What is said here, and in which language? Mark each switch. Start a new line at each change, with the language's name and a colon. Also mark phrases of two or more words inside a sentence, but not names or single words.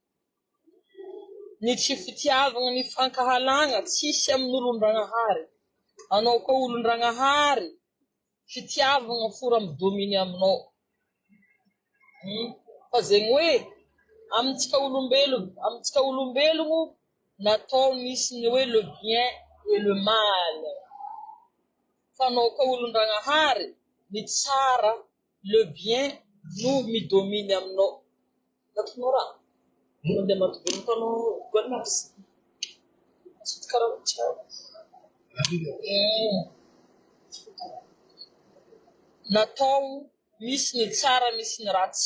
Malagasy: Ny tsy fitiavana ny fankahalagna tsisy amin'olon-dragnahary. Anao koa olon-dragnahary, fitiavana fora midominy aminao. Fa zegny hoe amintsika olombelogno natao misy ny hoe
French: le bien et le mal.
Malagasy: Fa anao koa olon-dragnahary, ny tsara,
French: le bien
Malagasy: no midominy aminao. Natonao raha? Mandeha matobono tanao gonazy. Karaha tsara. Natao misy ny tsara, misy ny ratsy.